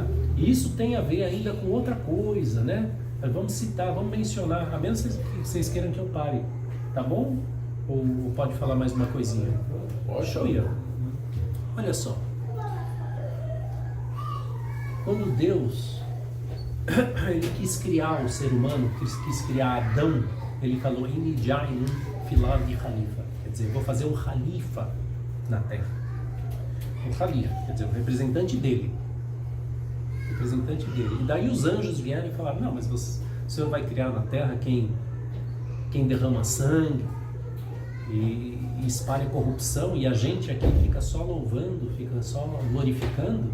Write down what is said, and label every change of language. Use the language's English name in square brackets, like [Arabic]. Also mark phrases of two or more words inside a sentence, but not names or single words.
[Portuguese] E isso tem a ver ainda com outra coisa, né? Vamos citar, vamos mencionar, a menos que vocês queiram que eu pare, tá bom? Ou pode falar mais uma coisinha? Deixa eu ir. Olha só. Quando Deus ele quis criar o ser humano, quis criar Adão, ele falou: [Arabic] إني جاعل في الأرض خليفة. [Portuguese] Quer dizer, vou fazer um khalifa na terra. Um khalifa, quer dizer, um representante dele. E daí os anjos vieram e falaram: não, mas o Senhor vai criar na terra quem derrama sangue e espalha corrupção, e a gente aqui fica só louvando, fica só glorificando.